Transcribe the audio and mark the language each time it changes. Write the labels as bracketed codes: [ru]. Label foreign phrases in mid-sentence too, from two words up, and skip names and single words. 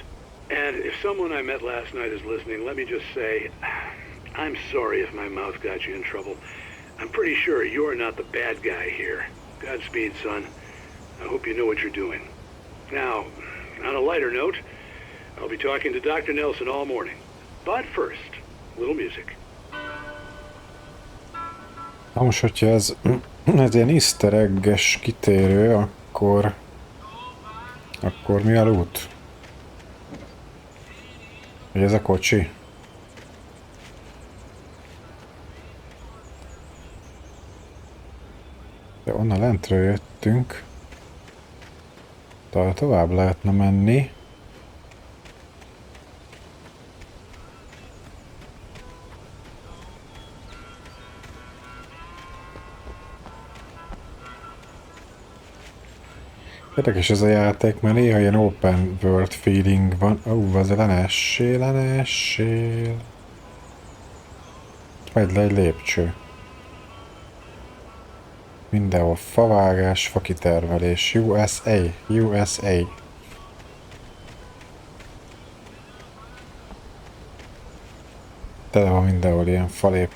[en] And if someone I met last night is listening, let me just say, I'm sorry if my mouth got you in trouble. I'm pretty sure you're not the bad guy here. Godspeed, son. I hope you know what you're doing. Now, on a lighter note, I'll be talking to Dr. Nelson all morning. But first, a little music. [hu] Na most, hogyha ez ilyen [en] easter egg- [hu] es kitérő, akkor mi a loot? Hogy ez a kocsi? onnan lentről jöttünk. Talán tovább lehetne menni. Érdekes ez a játék, mert néha ilyen [en] open world feeling [hu] van. Az lenessél. Megy le egy lépcső. Mindenhol favágás, fakitermelés. USA. Tele van mindenhol ilyen falépcsőkkel.